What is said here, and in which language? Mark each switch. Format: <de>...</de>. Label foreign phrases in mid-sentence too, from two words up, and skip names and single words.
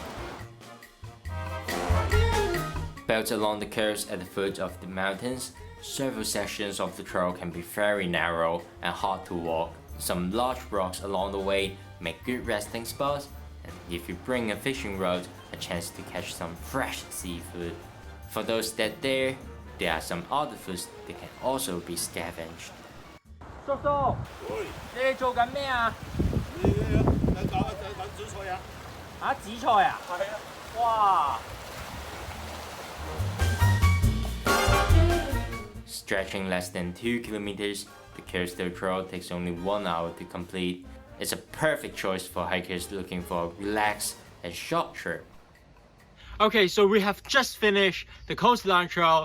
<en>Built along the coast at the foot of the mountains, several sections of the trail can be very narrow and hard to walk. Some large rocks along the way make good resting spots, and if you bring a fishing rod, a chance to catch some fresh seafood. For those that dare, there are some other foods that can also be scavenged.</en> <yue>叔叔，你哋做緊咩啊？等紫菜啊！啊，紫菜啊？係啊！哇！</yue> <en>Stretching less than 2 kilometers, the coastal trail takes only 1 hour to complete. It's a perfect choice for hikers looking for a relaxed and short trip. Okay, so we have just finished the coastline trail.</en>